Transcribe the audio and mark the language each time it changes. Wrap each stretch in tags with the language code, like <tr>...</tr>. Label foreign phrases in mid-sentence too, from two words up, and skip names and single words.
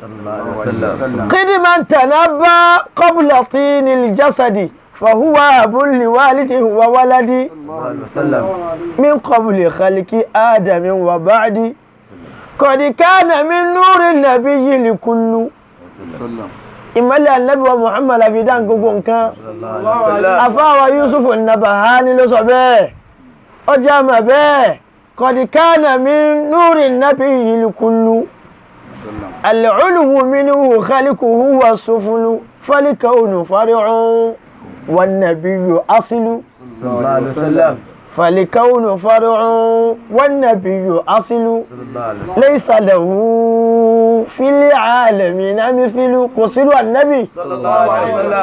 <ar>صلى الله عليه وسلم قدما تنبى قبل طين الجسد فهو أب لوالده وولدي صلى الله عليه وسلم من قبل خلق آدم وبعد قد كان من نور النبي لكل</ar> <yo>ìmọ́lẹ̀ Ànábì wa Muhammad fi dá gbogbo nǹkan. Àfáwà Yusuf an-Nabahani ló sọ bẹ́ẹ̀ ó jẹ́ àmà bẹ́ẹ̀</yo> <ar>قد كان من نور النبي الكل العلو منه خلقه والسفل فالكون فرع والنبي أصل فالكون فرع والنبي أصل ليس له في العالمين مثل قصر النبي صلى الله عليه وسلم</ar>